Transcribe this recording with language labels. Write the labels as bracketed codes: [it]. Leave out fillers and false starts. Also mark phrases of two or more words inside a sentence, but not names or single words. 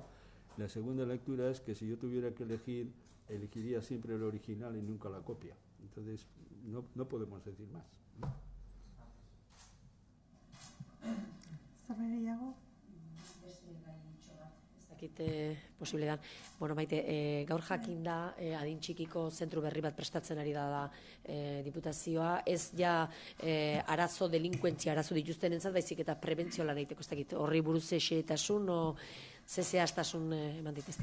[es] La segunda lectura es que si yo tuviera que elegir, elegiría siempre el original y nunca la copia. Entonces, no podemos decir más, ¿no? [eu] Posible da. Bueno, Maite, gaur jakin da adin txikiko zentru berri bat prestatzen ari da diputazioa, ez ja arazo, delinkuentzia arazo dituzten entzat, baizik eta prebentzio lan egiteko, ez dakit, horri buruz xehetasun o zehaztasun eman ditezke?